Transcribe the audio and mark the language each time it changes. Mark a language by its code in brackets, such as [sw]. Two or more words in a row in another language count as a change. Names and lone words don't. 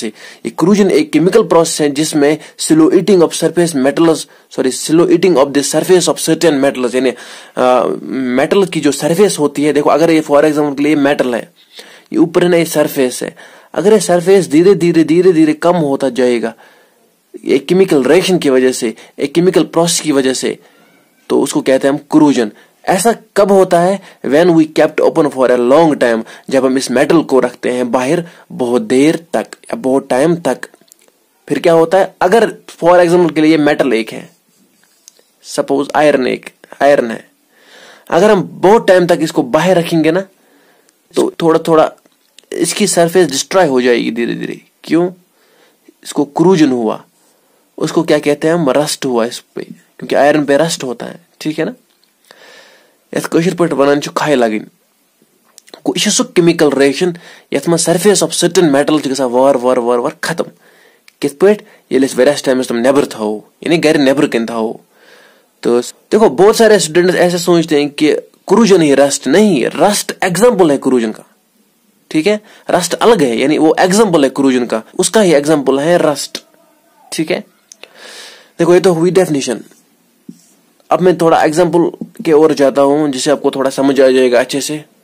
[hi] ये क्रूजन एक केमिकल प्रोसेस है जिसमें [en] slow eating of surface metals, slow eating of the surface of certain metals, [hi] यानी मेटल की जो सरफेस होती है। देखो, अगर ये [en] for example [hi] के लिए मेटल है, ये ऊपर है ना, ये सरफेस है, अगर ये सरफेस धीरे धीरे कम होता जाएगा एक [en] chemical reaction [hi] की वजह से, एक [en] chemical process [hi] की वजह से, तो उसको कहते हैं हम क्रूजन। ऐसा कब होता है? [en] when we kept open for a long time, [hi] जब हम इस मेटल को रखते हैं बाहर बहुत देर तक या बहुत टाइम तक। फिर क्या होता है? अगर [en] for example [hi] के लिए मेटल एक है, सपोज आयरन है, अगर हम बहुत टाइम तक इसको बाहर रखेंगे ना, तो थोड़ा थोड़ा इसकी सरफेस डिस्ट्रॉय हो जाएगी धीरे धीरे। क्यों? इसको क्रूजन हुआ, उसको क्या कहते हैं हम? रस्ट हुआ इस पे, क्योंकि आयरन पे रस्ट होता है। ठीक है ना? [ks] कशर पे वन खाई लगन यह सह [en] chemical reaction [ks] ये [en] surface of certain metal [ks] वार वार वार वार खत्म। कित पे? वारियास टाइमस तम नेबर थो, यानी घर नेबर कन थो। [hi] तो देखो, बहुत सारे स्टूडेंट्स ऐसे सोचते हैं कि क्रूजन ही रस्ट नहीं, रस्ट एग्जाम्पल है क्रूजन का। ठीक है, रस्ट अलग है, यानी वो एग्जाम्पल है क्रूजन का, उसका ही एग्जाम्पल है रस्ट। ठीक है, देखो ये तो हुई डेफिनेशन। अब मैं थोड़ा एग्जाम्पल के ओर जाता हूं जिससे आपको थोड़ा समझ आ जाएगा अच्छे से।